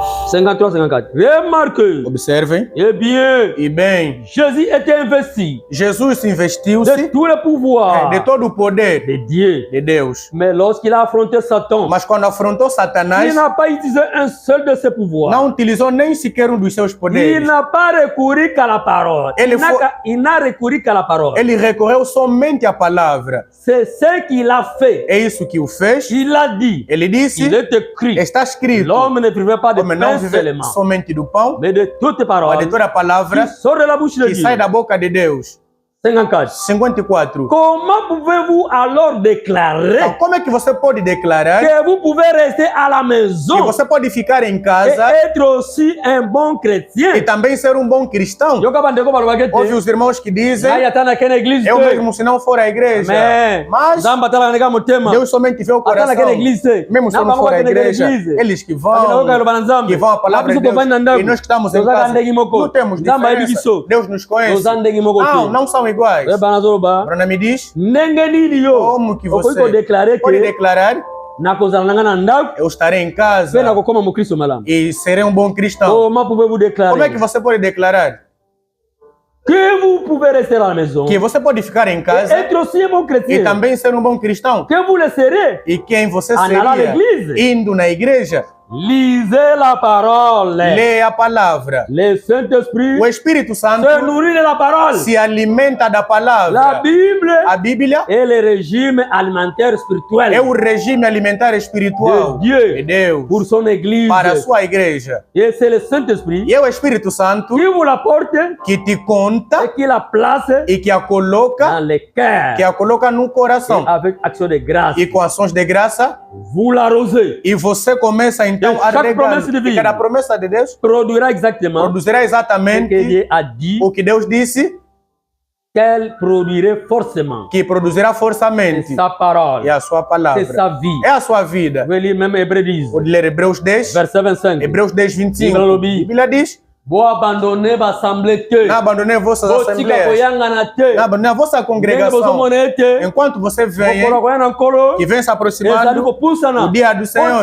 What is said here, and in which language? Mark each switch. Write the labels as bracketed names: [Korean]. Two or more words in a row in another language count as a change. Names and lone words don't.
[French] 53-54. Remarquez. [Portuguese] Observem. [French] Eh bien. [Portuguese] E bem. [French] Jésus était investi. [Portuguese] Jesus investiu-se [French] de tout le pouvoir. [Portuguese] De todo o poder. [French] De Dieu. [Portuguese] De Deus. [French] Mais lorsqu'il a affronté Satan. [Portuguese] Mas quando afrontou Satanás. [French] Il n'a pas utilisé un seul de ses pouvoirs. [Portuguese] Não utilizou nem sequer dos seus poderes. [French] Il n'a pas recouru qu'à la parole. Il n'a recouru qu'à la parole. [Portuguese] Ele recorreu somente à palavra. [French] C'est ce qu'il a fait. [Portuguese] É isso que o fez. [French] Il a dit. [Portuguese] Ele disse. [French] Il est écrit. [Portuguese] Está escrito. [French] L'homme ne vivait pas de pain seulement, [Portuguese] somente do pão, [French] mais de toute parole [Portuguese] de toda palavra [French] qui sort de la bouche de Dieu. [Portuguese] Sai da boca de Deus. 54. [French] Comment pouvez-vous alors déclarer? [Portuguese] Então, como é que você pode declarar [French] que vous pouvez rester à la maison? [Portuguese] Que você pode ficar em casa [French] et être aussi un bon chrétien? [Portuguese] E também ser um bom cristão? Ouve os irmãos que dizem: eu mesmo se não for à igreja. Mas Deus somente vê o coração. Mesmo se não for à igreja, eles que vão a palavra de Deus. E nós que estamos em casa, não temos diferença. Deus nos conhece. Não são iguais. Bruna me diz, como que você pode declarar eu estarei em casa e serei um bom cristão? Como é que você pode declarar [French] que vous pouvez rester à la maison, [Portuguese] que você pode ficar em casa [French] être aussi un bon chrétien, [Portuguese] e também ser um bom cristão? [French] Que vous le serez, [Portuguese] e quem você seria indo na igreja? [French] Lisez la parole. [Portuguese] Leia a palavra. [French] Le Saint-Esprit, [Portuguese] o Espírito Santo, [French] se nourrit de la parole. [Portuguese] Se alimenta da palavra. [French] La Bible, [Portuguese] a Bíblia, [French] é le régime alimentaire spirituel. [Portuguese] É o regime alimentar espiritual [French] de Dieu, [Portuguese] de Deus, [French] pour son église, [Portuguese] para a sua igreja. [French] Et c'est le Saint-Esprit, [Portuguese] e é o Espírito Santo, [French] qui vous la porte, [Portuguese] que te conta, [French] et qui la place, [Portuguese] e que a coloca, [French] dans le cœur, [Portuguese] que a coloca no coração, [French] et avec action de grâce, [Portuguese] e com ações de graça, [French] vous l'arrosez. [Portuguese] E você começa então a regar. E cada promessa de Deus produzirá exatamente o que Deus disse [French] qu'elle produirait forcément, [Portuguese] que produzirá forçamente [French] sa parole, [Portuguese] e a sua palavra, [French] c'est sa vie. [Portuguese] É a sua vida. Vou ler mesmo Hebreus 10. Vou ler Hebreus 10, [French] verset 25. [Portuguese] Hebreus 10, 25. A Bíblia diz: vou abandonar a assembleia. Não abandonei vossas assembleias. Não abandonei a vossa congregação. Enquanto você vem, que vem se aproximando o dia do Senhor.